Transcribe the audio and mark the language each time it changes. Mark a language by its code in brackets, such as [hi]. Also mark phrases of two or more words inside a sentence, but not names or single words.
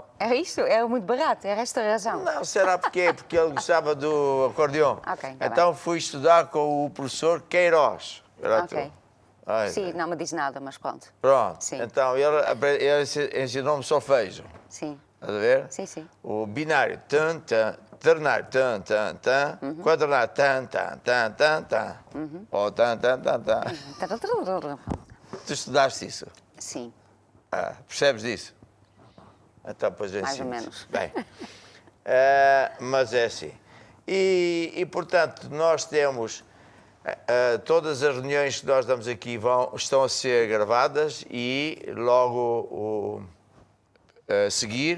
[pt] É isso, é muito barato, é esta a razão. não, será porquê? Porque ele gostava do acordeão. Ok, tá Então fui estudar com o professor Queiroz. Era Ok. tu. Ai, Sim, não me diz nada, mas pronto. Pronto, Sim. então ele ensinou-me solfejo. Sim, Estás a ver? sim. O binário, tan, tan, ternário, tan, tan, tan, quadranário, tan, tan, tan, tan, tan. Ou tan, tan, tan, tan. Tu estudaste isso? Sim, Percebes disso? Então, pois eu Mais ou ensino-te. menos. Bem, mas é assim. E, portanto, nós temos... todas as reuniões que nós damos aqui estão a ser gravadas e logo a seguir